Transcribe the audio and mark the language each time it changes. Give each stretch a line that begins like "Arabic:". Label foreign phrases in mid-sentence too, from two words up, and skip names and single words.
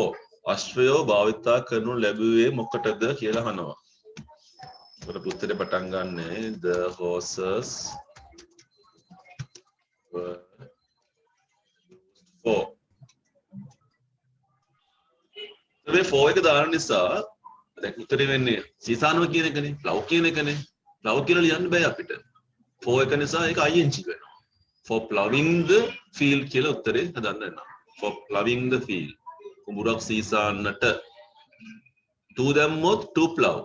Sinhala: අශ්වයෝ භාවිතා කරනු ලැබුවේ මොකටද කියලා අහනවා. ඒකට උත්තරේ පටන් ගන්නෙ
English: the horses were used for.
Sinhala: මේ for එක දාන නිසා දැන් උත්තරේ වෙන්නේ සීසානුව කියන එකනේ, ප්ලව් කියන එකනේ. ප්ලව් කියලා ලියන්න බෑ අපිට. for එක නිසා ඒක ing වෙනවා.
English: For plowing the field
Sinhala: කියලා උත්තරේ හදන්න වෙනවා.
English: For plowing the field.
Sinhala: කුඹුරක් සීසන්නට to දැම්මොත්
English: to plow.